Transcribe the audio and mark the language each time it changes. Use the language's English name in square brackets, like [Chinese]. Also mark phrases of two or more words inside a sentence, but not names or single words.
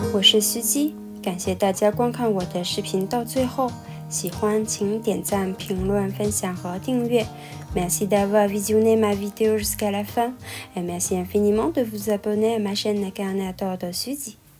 [Chinese] 是苏姬，感谢大家观看我的视频到最后，喜欢请点赞、评论、分享和订阅。 [French] Merci d'avoir visionné ma vidéo jusqu'à la fin et merci infiniment de vous abonner à ma chaîne Carnet de Suzy.